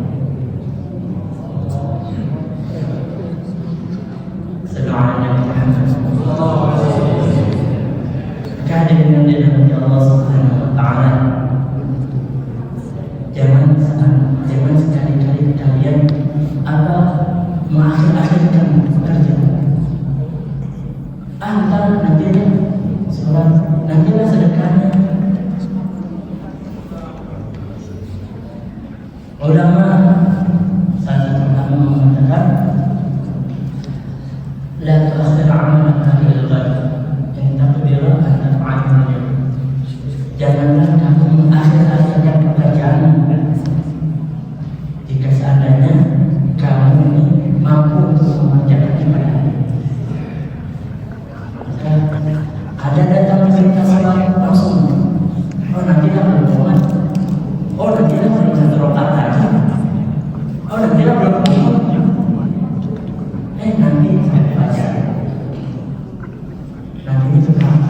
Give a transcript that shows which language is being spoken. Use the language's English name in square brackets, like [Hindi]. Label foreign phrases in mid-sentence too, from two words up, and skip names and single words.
[Indonesian] Kehadiran yang dirahmati Allah [Arabic] سبحانه وتعالى, [Indonesian] jangan sekali-kali kalian mengakhir-akhirkan pekerjaan. Antara nantinya sholat, nantinya sedekahnya. Ulama salah satu ulama mengatakan, [Arabic] لا تؤخر عملك إلى الغد إن قدرت أن تفعل. [Indonesian] Janganlah kamu mengakhir-akhirkan pekerjaan jika seandainya kamu ini mampu untuk mengerjakan ibadah. Ada datang perintah salat langsung, oh nantilah berdoa, oh nantilah belum satu rakaat lagi, oh nantilah belum nanti saya baca, nanti itu kapan?